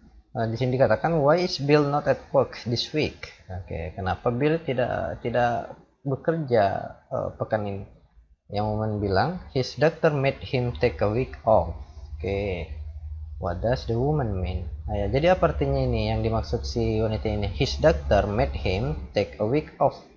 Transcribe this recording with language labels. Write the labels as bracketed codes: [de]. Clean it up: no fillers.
[id] Di sini dikatakan, [en] why is Bill not at work this week? [id] Oke, kenapa Bill tidak bekerja pekan ini? Yang woman bilang, [en] his doctor made him take a week off. [id] Oke, [en] what does the woman mean? [id] Ya, jadi apa artinya ini yang dimaksud si wanita ini? [en] His doctor made him take a week off.